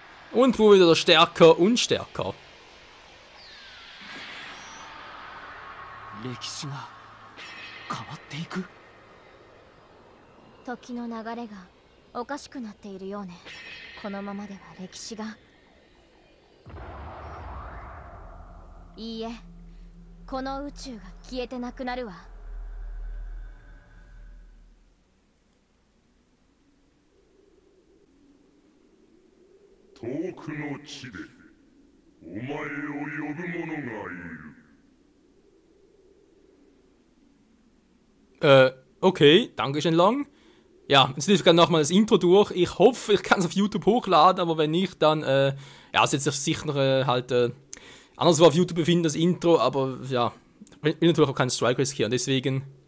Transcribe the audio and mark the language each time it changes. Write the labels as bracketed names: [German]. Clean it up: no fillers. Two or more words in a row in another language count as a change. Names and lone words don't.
[German] Und wo wieder stärker und stärker. [Japanese] 歴史が変わっていく。時の流れがおかしくなっているようね。このままでは歴史が。いいえ、この宇宙が消えてなくなるわ。遠くの地でお前を呼ぶ者がいる。 [German] Okay, danke schön lang. Ja, jetzt lief gerade nochmal das Intro durch. Ich hoffe, ich kann es auf YouTube hochladen, aber wenn nicht, dann, ja, es wird sich sicher halt anderswo auf YouTube befinden, das Intro, aber ja, will natürlich auch keinen Strike riskieren, deswegen.